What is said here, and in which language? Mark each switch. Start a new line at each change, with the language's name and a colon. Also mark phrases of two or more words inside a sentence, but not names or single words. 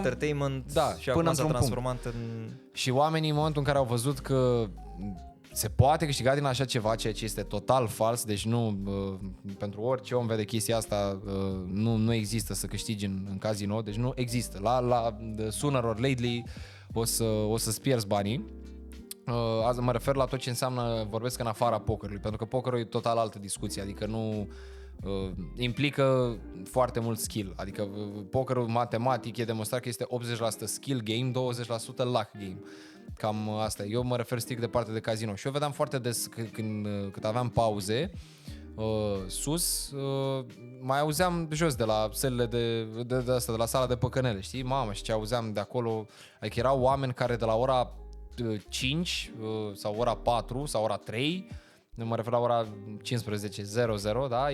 Romanian: entertainment da, și până acum s-a într-un transformat în... Și oamenii în momentul în care au văzut că se poate câștiga din așa ceva, ceea ce este total fals, deci nu, pentru orice om vede chestia asta, nu există să câștigi în casino, deci nu există. La
English: sooner or lately
Romanian: o să-ți pierzi banii. Azi mă refer la tot ce înseamnă, vorbesc în afara pokerului, pentru că pokerul e total altă discuție, adică nu implică foarte mult skill, adică pokerul matematic e demonstrat că este 80%
English: skill game,
Romanian: 20%
English: luck game.
Romanian: Cam asta. Eu mă refer strict de partea de casino. Și eu vedeam foarte des când aveam pauze sus, mai auzeam jos de la sălile de la sala de păcănele, știi? Mamă, și ce auzeam de acolo, adică erau oameni care de la ora 5 sau ora 4 sau ora 3, mă refer la ora 15:00, da?